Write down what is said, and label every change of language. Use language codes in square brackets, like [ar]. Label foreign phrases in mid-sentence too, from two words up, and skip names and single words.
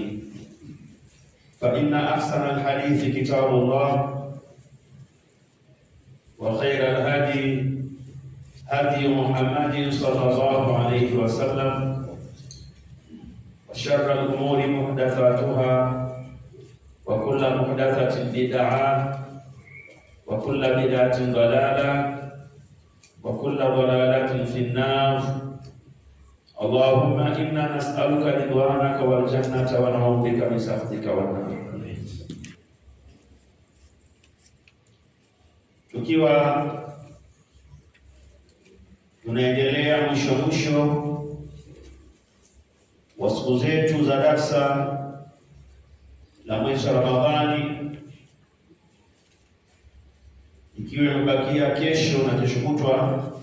[ar] فإن أحسن الحديث كتاب الله وخير الهدي هدي محمد صلى الله عليه وسلم وشر الأمور محدثاتها وكل محدثة بدعة وكل بدعة ضلالة وكل ضلالة في النار. اللهم إنا نسألك رضوانك والجنة ونعوذ بك من سخطك والنار. [sw] Tukiwa tunaendelea mwisho wa siku zetu za darsa la mwezi Ramadhani, ikiwa imebakia kesho na kesho kutwa,